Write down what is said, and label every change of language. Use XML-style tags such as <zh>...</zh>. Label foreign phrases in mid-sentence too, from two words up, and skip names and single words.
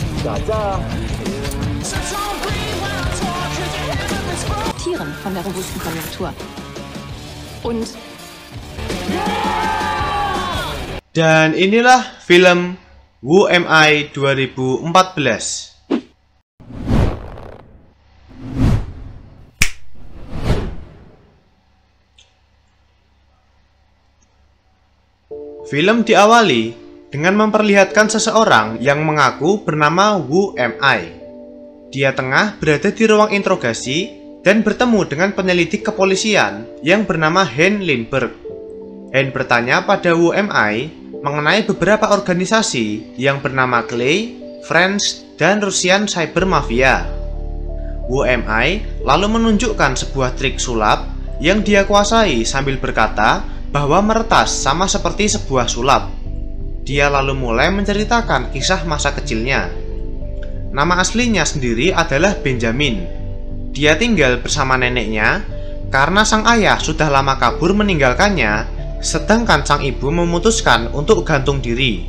<id>saja.</id> <de>Tieren von der robusten Konjunktur.</de> <id>Und dan inilah film Who Am I 2014. Film diawali dengan memperlihatkan seseorang yang mengaku bernama Who Am I. Dia tengah berada di ruang interogasi dan bertemu dengan penyelidik kepolisian yang bernama Hein Lindbergh. Hein bertanya pada Who Am I mengenai beberapa organisasi yang bernama Clay, Friends, dan Russian Cyber Mafia. Who Am I lalu menunjukkan sebuah trik sulap yang dia kuasai sambil berkata bahwa meretas sama seperti sebuah sulap. Dia lalu mulai menceritakan kisah masa kecilnya. Nama aslinya sendiri adalah Benjamin. Dia tinggal bersama neneknya karena sang ayah sudah lama kabur meninggalkannya, sedangkan sang ibu memutuskan untuk gantung diri.</id>